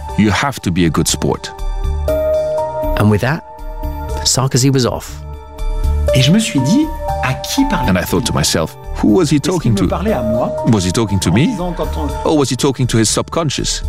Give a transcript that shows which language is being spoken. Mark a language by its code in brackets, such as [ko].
[en] You have to be a good sport." And with that, Sarkozy was off. [fr] Et je me suis dit, à qui parlait-il? [en] And I thought to myself, who was he talking to? [fr] Parlait à moi, [en] was he talking to me? Or was he talking to his subconscious?